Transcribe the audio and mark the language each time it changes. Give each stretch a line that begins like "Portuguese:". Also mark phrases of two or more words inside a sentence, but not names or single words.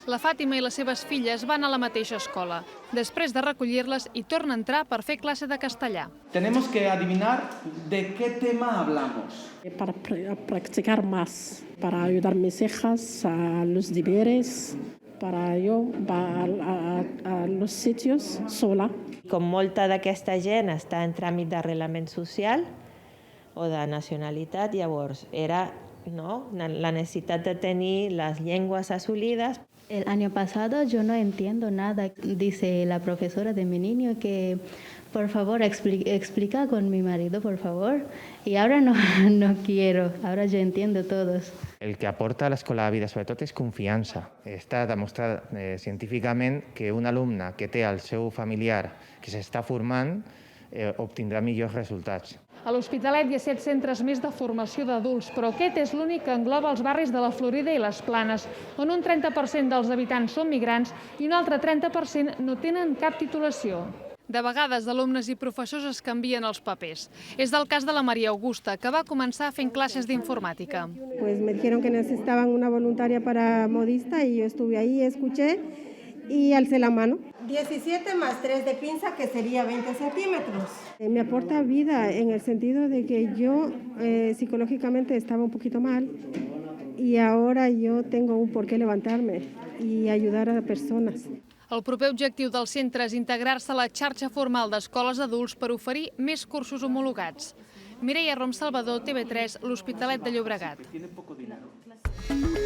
Catalan: La Fàtima i les seves filles van a la mateixa escola. Després de recollir-les, hi torna a entrar per fer classe de castellà.
Spanish: Tenemos que adivinar de qué tema hablamos. Para practicar más, para ayudar a mis hijas a los deberes, para yo a los sitios sola.
Catalan: Com molta d'aquesta gent està en tràmit d'arrelament social o de nacionalitat, llavors era la necessitat de tenir les llengües assolides.
Spanish: El año pasado yo no entiendo nada, dice la profesora de mi niño que por favor explica con mi marido, por favor. Y ahora no quiero, ahora yo entiendo todos.
Catalan: El que aporta a l'escola de vida, sobretot, és confiança. Està demostrat científicament que un alumne que té el seu familiar que s'està formant obtindrà millors resultats. A l'Hospitalet hi ha 7 centres més de formació d'adults, però aquest és l'únic que engloba els barris de la Florida i les Planes, on un 30% dels habitants són migrants i un altre 30% no tenen cap titulació. De vegades, alumnes i professors es canvien els papers. És el cas de la Maria Augusta, que va començar fent classes d'informàtica.
Spanish: Me dijeron que necesitaban una voluntaria para modista y yo estuve ahí, escuché y alcé la mano. 17 más 3 de pinza, que sería 20 centímetros. Me aporta vida en el sentido de que yo psicológicamente estaba un poquito mal y ahora yo tengo un por qué levantarme y ayudar a personas.
Catalan: El proper objectiu del centre és integrar-se a la xarxa formal d'escoles d'adults per oferir més cursos homologats. Mireia Rom Salvador, TV3, l'Hospitalet de Llobregat.